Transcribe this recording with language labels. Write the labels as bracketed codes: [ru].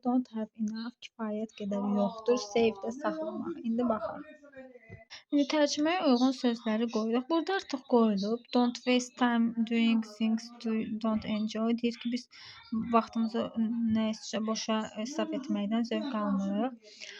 [en] Don't have enough [az] kifayət qədər yoxdur. Save də saxlamaq. İndi baxaq. İndi tərcüməyə uyğun sözləri qoyuruq. Burada artıq qoyulub. [en] Don't waste time doing things you don't enjoy. [az] Deyir ki, biz vaxtımızı nəyəsə boşa israf etməkdən zövq almırıq.